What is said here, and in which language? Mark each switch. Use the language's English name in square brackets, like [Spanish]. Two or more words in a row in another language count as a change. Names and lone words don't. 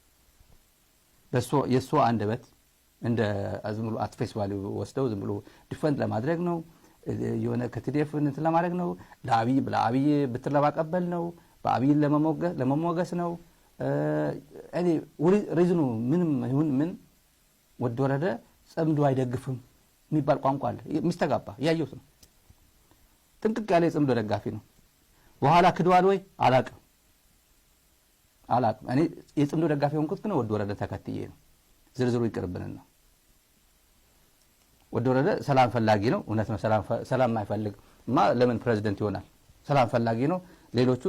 [Amharic] የሱ አንደበት እንደ አዝምሉ [English] at face value [Amharic] ወስደው ዝም ብሎ ዲፈንድ ለማድረግ ነው የሆነ ከቲዲኤፍ እንትን ለማድረግ ነው ለአብይ ብትር ለማቀበል ነው በአብይ ለመሞገስ ነው እኔ ሪዝኑ ምንም ይሁን ምን ወዲ ወረደ ጽምዶ አይደግፍም የሚባል ቋንቋ አለ ሚስተጋባ ያየሁት ነው ጥንቅቅ ያለ ጽምዶ ደጋፊ ነው በኋላ ክደዋል ወይ አላቅም እኔ የጽምዶ ደጋፊ ሆንኩት ግን ወዲ ወረደ ተከትዬ ነው ዝርዝሩ ይቅርብንና ወዲ ወረደ ሰላም ፈላጊ ነው እውነት ነው ሰላም ማይፈልግ ለምን ፕሬዝዳንት ይሆናል ሰላም ፈላጊ ነው ሌሎቹ